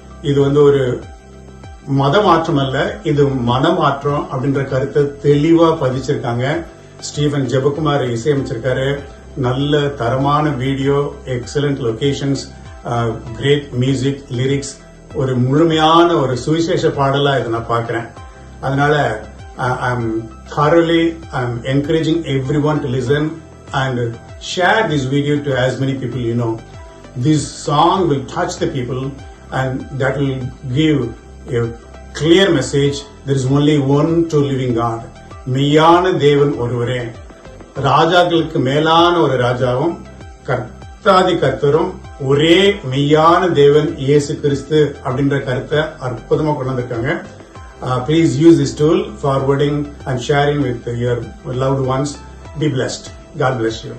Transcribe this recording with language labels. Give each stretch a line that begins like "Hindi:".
Tamil: இது வந்து ஒரு மத மாற்றம் அல்ல, இது மனமாற்றம் அப்படின்ற கருத்தை தெளிவா பதிச்சிருக்காங்க. ஸ்டீவன் ஜெபகுமார் இசையமைச்சிருக்காரு. நல்ல தரமான video, excellent locations, great music, lyrics. ஒரு முழுமையான ஒரு சுவிசேஷ பாடலா இதை நான் பார்க்கிறேன்.
English: அதனால I'm thoroughly encouraging everyone to listen and share this video to as many people you know. This song will touch the people and that will give a clear message. There is only one true living God.
Tamil: மெய்யான தேவன் ஒருவரே, ராஜாக்களுக்கு மேலான ஒரு ராஜாவும் கர்த்தாதி கர்த்தரும் ஒரே மெய்யான தேவன் இயேசு கிறிஸ்து அப்படின்ற கருத்தை அற்புதமா கொண்டு வந்திருக்காங்க.
English: Please use this tool, forwarding and sharing with your loved ones. Be blessed. God bless you.